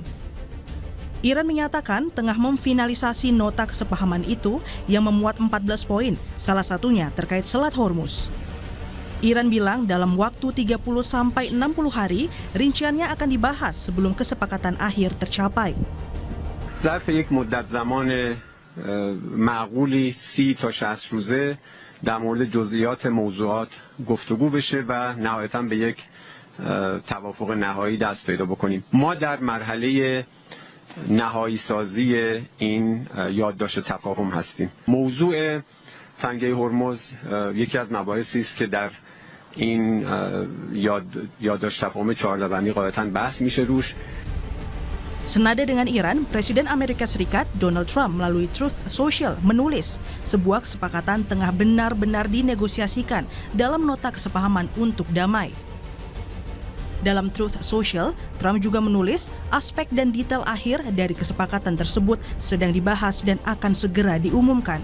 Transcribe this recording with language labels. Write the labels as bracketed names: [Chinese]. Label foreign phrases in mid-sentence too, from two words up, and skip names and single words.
[Indonesian] Iran menyatakan tengah memfinalisasi nota kesepahaman itu yang memuat 14 poin, salah satunya terkait Selat Hormuz. Iran bilang dalam waktu 30-60 hari rinciannya akan dibahas sebelum kesepakatan akhir tercapai. [Persian] ظرف یک مدت زمان معقولی 30 تا 60 روزه در مورد جزئیات موضوعات گفتگو بشه و نهایتاً به یک توافق نهایی دست پیدا بکنیم. ما در مرحله نهایی سازی این یادداشت تفاهم هستیم. موضوع تنگه هرمز یکی از مباحثی است که در این یادداشت تفاهم 14 بندی غالباً بحث میشه روش. [Indonesian] Senada dengan Iran, Presiden Amerika Serikat Donald Trump melalui Truth Social menulis sebuah kesepakatan tengah benar-benar dinegosiasikan dalam nota kesepahaman untuk damai. Dalam Truth Social, Trump juga menulis aspek dan detail akhir dari kesepakatan tersebut sedang dibahas dan akan segera diumumkan.